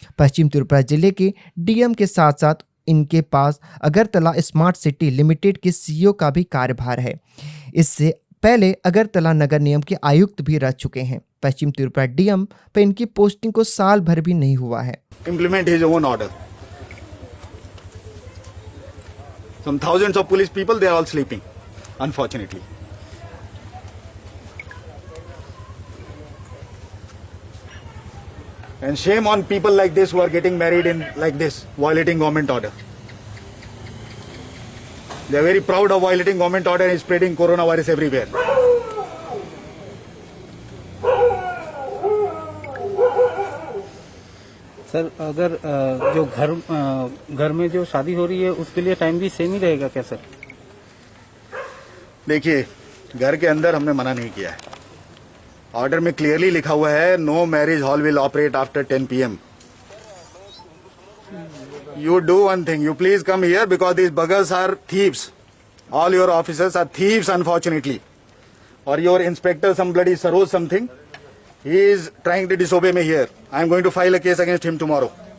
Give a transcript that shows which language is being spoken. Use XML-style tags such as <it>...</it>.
<hi>पश्चिम त्रिपुरा जिले के डीएम के साथ साथ इनके पास अगरतला स्मार्ट सिटी लिमिटेड के सीईओ का भी कार्यभार है. इससे पहले अगरतला नगर निगम के आयुक्त भी रह चुके हैं. पश्चिम त्रिपुरा डीएम पर इनकी पोस्टिंग को साल भर भी नहीं हुआ है.</hi> <en>Implement his own order. Some thousands of police people, they are all sleeping, unfortunately. And shame on people like this who are getting married in like this, violating government order. They are very proud of violating government order and spreading coronavirus everywhere.</en> <hi>Sir, अगर जो घर में जो शादी हो रही है उसके लिए टाइम भी सेम ही रहेगा क्या सर? देखिए, घर के अंदर हमने मना नहीं किया है. ऑर्डर में क्लियरली लिखा हुआ है no marriage hall will operate after 10 PM.</hi> <en>You do one thing, you please come here because these buggers are thieves. All your officers are thieves, unfortunately. Or your inspector, some bloody Saroj something, he is trying to disobey me here. I am going to file a case against him tomorrow.</en>